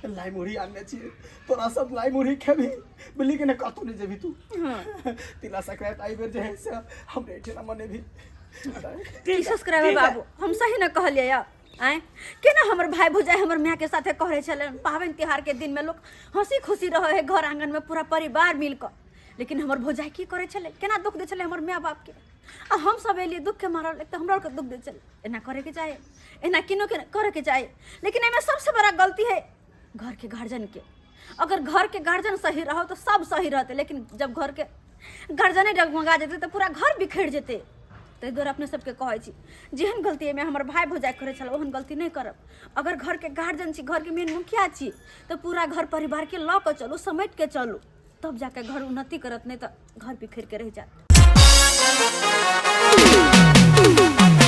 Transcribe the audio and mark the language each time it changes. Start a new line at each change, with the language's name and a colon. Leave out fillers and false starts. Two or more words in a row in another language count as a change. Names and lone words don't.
Maithili: लाई मुढ़ी आने छी तोरा सब लाई मुढ़ी खेबी बिल्ली के न कतु नहीं जेबी तू तिला संक्रांत आई बेर जे है से हमरे एठना मने भी सब्सक्राइबर बाबू हम सही न कहलिए या आए के ना हमर भाई भौजाई हमर माँ के साथे कहरे छले पावन त्योहार के दिन में लोग हंसी खुशी रहे है घर आंगन में पूरा परिवार मिलकर लेकिन हमर भौजाई की करे छले, केना दुख दे छले हमर माय बाप के, आ हम सब एलिए दुख के मारल, एक तो हमरा के दुख दे छले। एना करे के चाहे, एना किनो के करे के चाहे, लेकिन एमे सबसे बड़ा गलती है घर के गार्जियन के। अगर घर के गार्जियन सही रहो तो सब सही रहते, लेकिन जब घर के गार्जियन डगमगा जेते तो पूरा घर बिखर जेते। ताहि दुआरे अपने सबके कहै छी, जेहन गलती में हमर भाई भौजाई करे छल ओहन गलती नहीं करब। अगर घर के गार्जियन छी, घर के मेन मुखिया छी, तो पूरा घर परिवार के ल के चलू, समेट के चलू, तब जाके घर उन्नति करत, नहीं तो घर बिखर के रह जात।